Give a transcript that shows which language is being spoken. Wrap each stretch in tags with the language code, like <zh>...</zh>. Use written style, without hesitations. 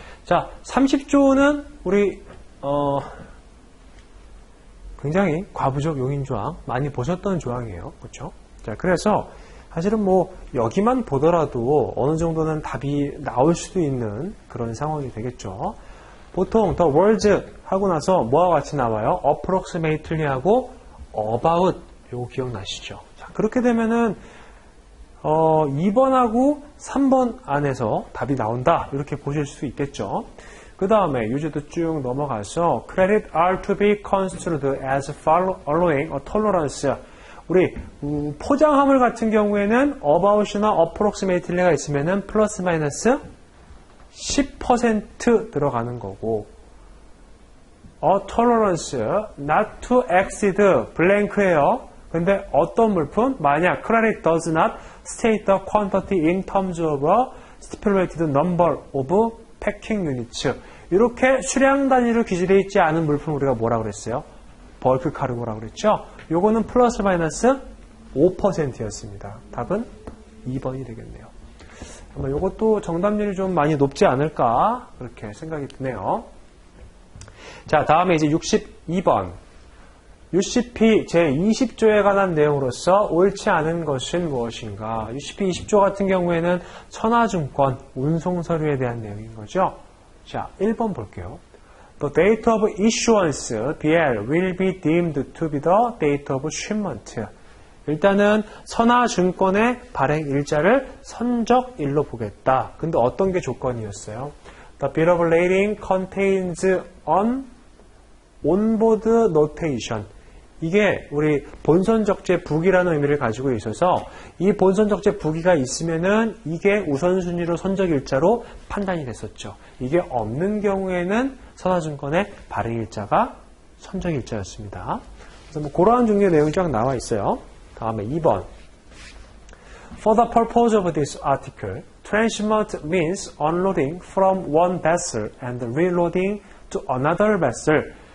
<ko>자, 30조는 우리 굉장히 과부적 용인조항 많이 보셨던 조항이에요. 그렇죠? 자, 그래서 사실은 뭐 여기만 보더라도 어느 정도는 답이 나올 수도 있는 그런 상황이 되겠죠. 보통</ko> <en>the words</en> <ko>하고 나서 뭐와 같이 나와요?</ko> <en>approximately 하고 about.</en> <ko>요거 기억나시죠? 자, 그렇게 되면은 2번하고 3번 안에서 답이 나온다. 이렇게 보실 수 있겠죠. 그 다음에 유제도 쭉 넘어가서</ko> <en>credit are to be construed as following a tolerance.</en> <ko>우리 포장화물 같은 경우에는 about이나 approximately가 있으면은 플러스 마이너스 10% 들어가는 거고,</ko> <en>a tolerance not to exceed blank</en> <ko>예요. 근데 어떤 물품? 만약</ko> <en>credit does not state the quantity in terms of a stipulated number of packing units.</en> <ko>이렇게 수량 단위로 기재되어 있지 않은 물품 우리가 뭐라고 그랬어요? 벌크 카르고라고 그랬죠? 요거는 플러스 마이너스 5%였습니다. 답은 2번이 되겠네요. 아마 요것도 정답률이 좀 많이 높지 않을까 그렇게 생각이 드네요. 자, 다음에 이제 62번. UCP 제20조에 관한 내용으로서 옳지 않은 것은 무엇인가? UCP 20조 같은 경우에는 천하증권, 운송서류에 대한 내용인 거죠. 자, 1번 볼게요.</ko> <en>The date of issuance, BL, will be deemed to be the date of shipment.</en> <ko>일단은 선화증권의 발행 일자를 선적일로 보겠다. 근데 어떤 게 조건이었어요?</ko> <en>The bill of lading contains an onboard notation.</en> <ko>이게 우리 본선적재 부기라는 의미를 가지고 있어서 이 본선적재 부기가 있으면은 이게 우선순위로 선적일자로 판단이 됐었죠. 이게 없는 경우에는 선화증권의 발행일자가 선적일자였습니다. 그래서 뭐 그러한 종류의 내용이 쫙 나와 있어요. 다음에 2번.</ko> <en>For the purpose of this article, transshipment means unloading from one vessel and reloading to another vessel.</en>